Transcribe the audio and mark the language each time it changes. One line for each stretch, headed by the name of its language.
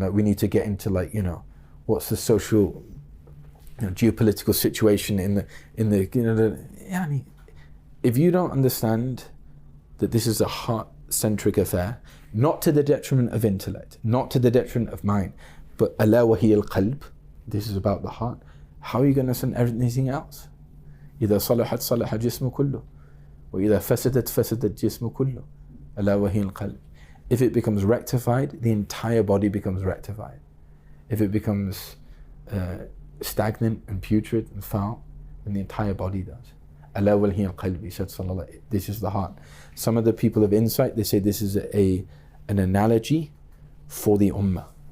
English: Like we need to get into like, what's the social, geopolitical situation in the if you don't understand that this is a heart-centric affair, not to the detriment of intellect, not to the detriment of mind, but
Arabic: ala wa hiya al-qalb,
English: this is about the heart. How are you going to understand everything else?
Arabic: إذا صلحت صلح الجسم كله وإذا فسدت فسد الجسم كله ألا وهي القلب.
English: If it becomes rectified, the entire body becomes rectified. If it becomes stagnant and putrid and foul, then the entire body does.
Arabic: ألا وهي القلب,
English: he said, this is the heart. Some of the people of insight, they say this is an analogy for the ummah.